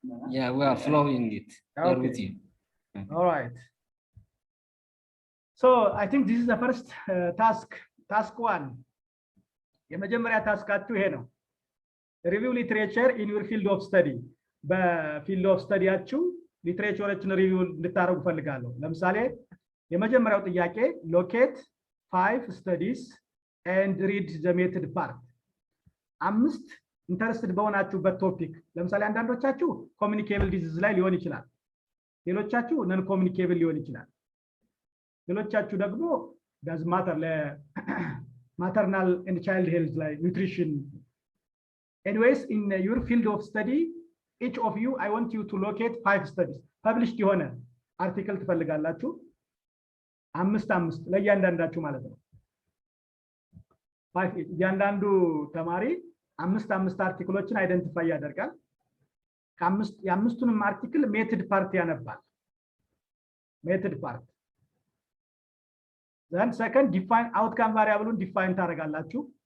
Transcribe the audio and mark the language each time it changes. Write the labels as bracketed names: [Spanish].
[English] Yeah, we are following it. We are with you. All right. So I think this is the first task 1. [Amharic] የመጀመሪያ ታስካችሁ ይሄ ነው። [English] Review literature in your field of study. [Amharic] በፊልድ ኦፍ ስታዲያችሁ ሊትሬቸሮችን ሪቪው እንድታረጉ ፈልጋለሁ። ለምሳሌ የመጀመሪያው ጥያቄ [English] locate 5 studies and read the method part. [Amharic] 5 ኢንተረስትድ በሆናችሁበት ቶፒክ ለምሳሌ አንዳንዶቻችሁ ኮሚኒኬብል ዲዚዝ ላይ ሊሆን ይችላል። ሌሎቻችሁ ነን ኮሚኒኬብል ሊሆን ይችላል። ሌሎቻችሁ ደግሞ [English] does matter maternal and child health [Amharic] ላይ nutrition. [English] Anyways, in your field of study, each of you, I want you to locate 5 studies. [Amharic] Published የሆነ አርቲክል ትፈልጋላችሁ 5 ለእያንዳንዳችሁ ማለት ነው። እያንዳንዱ ተማሪ 5 አርቲክሎችን አይደንቲፋይ ያደርጋል። የአምስቱንም አርቲክል ሜትድ ፓርት ያነባል። ሜትድ ፓርት [English] then second define outcome variable define [Amharic] ታደርጋላችሁ።